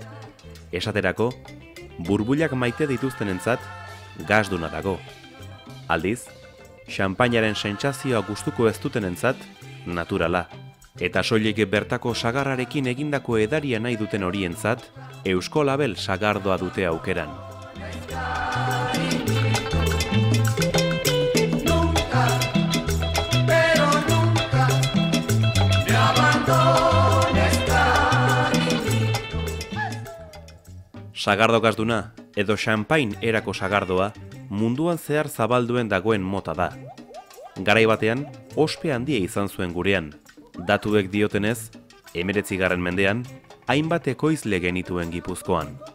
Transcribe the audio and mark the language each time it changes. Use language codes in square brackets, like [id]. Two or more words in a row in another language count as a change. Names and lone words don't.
[eu] Esaterako, burbuilak maite dituztenentzat, gazduna dago. Aldiz, xanpainaren sentsazioa gustuko ez dutenentzat, naturala. Eta soilik bertako sagarrarekin egindako edaria nahi duten horientzat, euskolabel sagardoa dute aukeran. [es] Pero nunca me abandonó. [eu] Sagardokazduna edo champagne erako sagardoa munduan zehar zabalduen dagoen mota da. Garai batean, ospe handia izan zuen gurean. Datuek diotenez, 19. mendean, hainbat ekoizle genituen Gipuzkoan.